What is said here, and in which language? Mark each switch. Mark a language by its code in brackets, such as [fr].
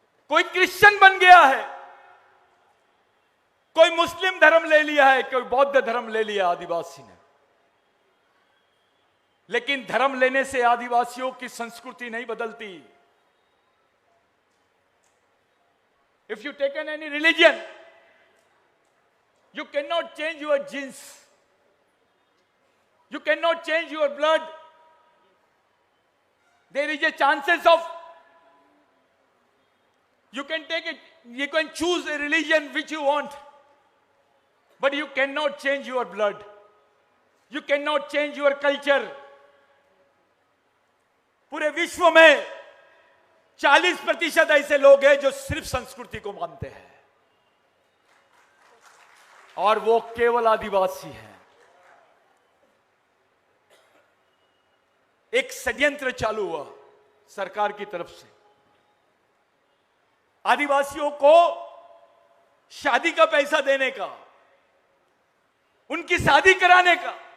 [hi] कोई क्रिश्चियन बन गया है, कोई मुस्लिम धर्म ले लिया है, कोई बौद्ध धर्म ले लिया आदिवासी ने। लेकिन धर्म लेने से आदिवासियों की संस्कृति नहीं बदलती। [en] If you taken any religion, you cannot change your genes. You cannot change your blood. There is a chances of, you can take it, you can choose a religion which you want, but you cannot change your blood. You cannot change your culture. [hi] पूरे विश्व में 40% ऐसे लोग हैं जो सिर्फ संस्कृति को मानते हैं, और वो केवल आदिवासी हैं। एक षड्यंत्र चालू हुआ सरकार की तरफ से, आदिवासियों को शादी का पैसा देने का, उनकी शादी कराने का।